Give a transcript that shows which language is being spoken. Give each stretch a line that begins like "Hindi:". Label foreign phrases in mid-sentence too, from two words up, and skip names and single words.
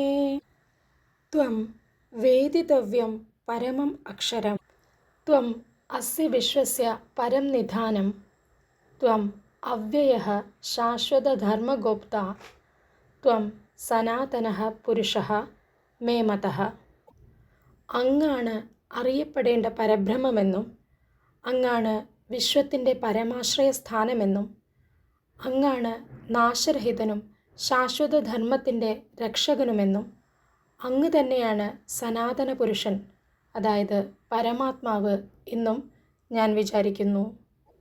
Sanskrit: त्वं वेदितव्यं परमम् अक्षरं त्वम् अस्य विश्वस्य परं निधानं त्वम् अव्ययः शाश्वतधर्मगोप्ता त्वं സനാതനഃ പുരുഷഃ മേ മതഃ.
Malayalam: അങ്ങാണ് അറിയപ്പെടേണ്ട പരബ്രഹ്മമെന്നും അങ്ങാണ് വിശ്വത്തിൻ്റെ പരമാശ്രയസ്ഥാനമെന്നും അങ്ങാണ് നാശരഹിതനും ശാശ്വതധർമ്മത്തിൻ്റെ രക്ഷകനുമെന്നും അങ്ങ് തന്നെയാണ് സനാതന പുരുഷൻ, അതായത് പരമാത്മാവ് എന്നും ഞാൻ വിചാരിക്കുന്നു.